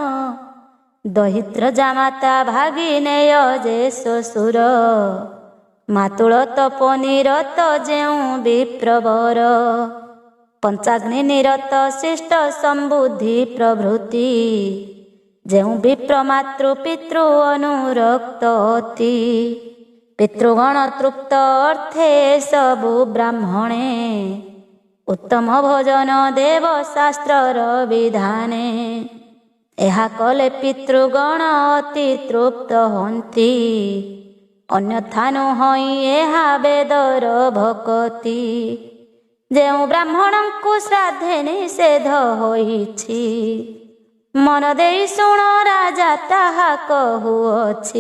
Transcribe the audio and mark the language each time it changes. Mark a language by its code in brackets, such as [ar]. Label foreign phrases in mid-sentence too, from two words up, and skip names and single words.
[or] ଦହିତ୍ର ଜାମାତା ଭାଗିନେୟ ଯେ ଶ୍ୱଶୁର ମାତୁଳ ତପ ନିରତ ଯେଉଁ ବିପ୍ରବର ପଞ୍ଚାଗ୍ନି ନିରତ ଶିଷ୍ଟ ସମ୍ବୁଦ୍ଧି ପ୍ରଭୃତି ଯେଉଁ ବିପ୍ର ମାତୃ ପିତୃ ଅନୁରକ୍ତ ଅତି ପିତୃଗଣ ତୃପ୍ତ ଅର୍ଥେ ସବୁ ବ୍ରାହ୍ମଣେ ଉତ୍ତମ ଭୋଜନ ଦେବ ଶାସ୍ତ୍ରର ବିଧାନେ ଏହା କଲେ ପିତୃଗଣ ଅତି ତୃପ୍ତ ହୁଅନ୍ତି। ଅନ୍ୟଥା ନୁହଁ ଏହା ବେଦର ଭକତି। ଯେଉଁ ବ୍ରାହ୍ମଣଙ୍କୁ ଶ୍ରାଦ୍ଧେ ନିଷେଧ ହୋଇଛି, ମନ ଦେଇ ଶୁଣ ରାଜା ତାହା କହୁଅଛି।